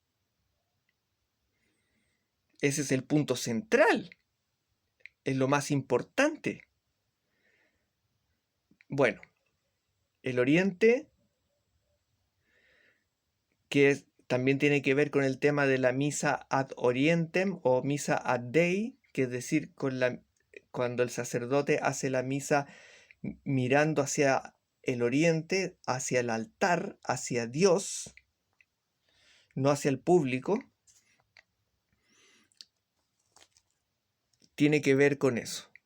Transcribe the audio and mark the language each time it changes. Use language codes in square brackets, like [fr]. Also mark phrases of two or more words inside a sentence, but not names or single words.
[es] Ese es el punto central. Es lo más importante. Bueno, el oriente, que también tiene que ver con el tema de la misa [la] ad orientem [es] o misa [la] ad Dei, [es] que es decir, cuando el sacerdote hace la misa mirando hacia el oriente, hacia el altar, hacia Dios, no hacia el público, tiene que ver con eso.